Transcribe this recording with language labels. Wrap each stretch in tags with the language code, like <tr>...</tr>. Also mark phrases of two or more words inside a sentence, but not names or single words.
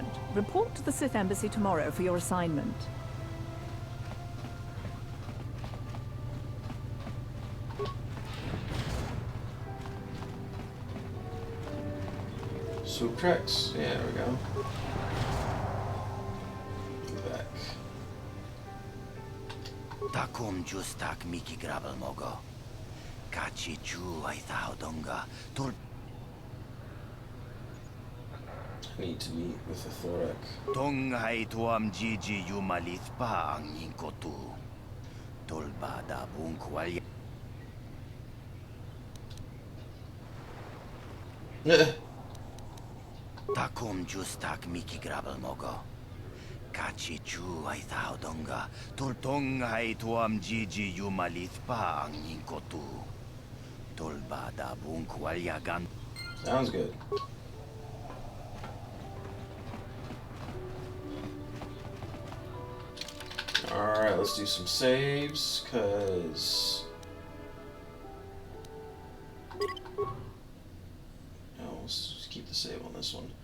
<en>Report to the Sith Embassy tomorrow for your assignment. Swoop tracks. Yeah, there we go. Back. Takum justak miki grabel mogo. Kachi chu ai thao donga. Tul Need to meet with the Thorak. Tongai tuam jiji yumalith pa ang inkotu. Tolba da bunkwalya. Takum justak miki grabel mogo. Kachi chu ai thao donga. Tul tongai tuam jiji yumalith pa ang inkotu. Tolba da bunkwalya gan. Sounds good. Alright, let's do some saves, cause let's just keep the save on this one.</en>